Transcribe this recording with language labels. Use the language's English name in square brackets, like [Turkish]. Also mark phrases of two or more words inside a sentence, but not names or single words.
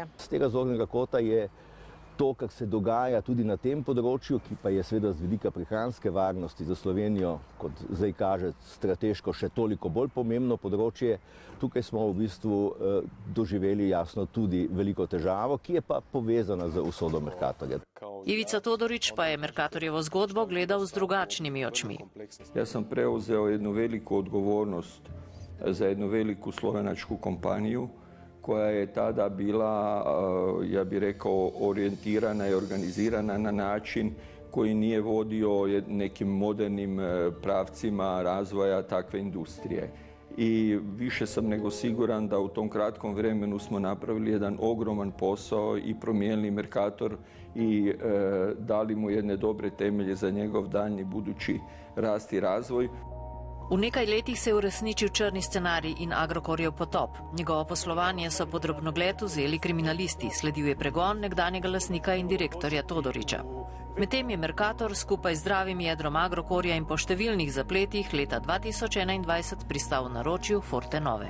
[Slovenian] Z tega zornega kota je to, kar se dogaja tudi na tem področju, ki pa je seveda z vidika prehranske varnosti za Slovenijo, kot zdaj kaže, strateško še toliko bolj pomembno področje. Tukaj smo v bistvu doživeli jasno tudi veliko težavo, ki je pa povezana z usodo Mercatorja. Ivica Todorić pa je Mercatorjevo zgodbo gledal z drugačnimi očmi. [Croatian] Jaz sem preuzeo jednu veliku odgovornost za jednu veliku slovenačku kompaniju, koja je tada bila, ja bih rekao, orijentirana i organizirana na način koji nije vodio nekim modernim pravcima razvoja takve industrije. I više sam nego siguran da u tom kratkom vremenu smo napravili jedan ogroman posao i promijenili Mercator i dali mu jedne dobre temelje za njegov daljnji budući rast i razvoj. [Slovenian] V nekaj letih se je uresničil črni scenarij in Agrokorjev potop. Njegovo poslovanje so pod drobnogled vzeli kriminalisti, sledil je pregon nekdanjega lastnika in direktorja Todorića. Medtem je Mercator skupaj z zdravim jedrom Agrokorja in po številnih zapletih leta 2021 pristal v naročju Fortenove.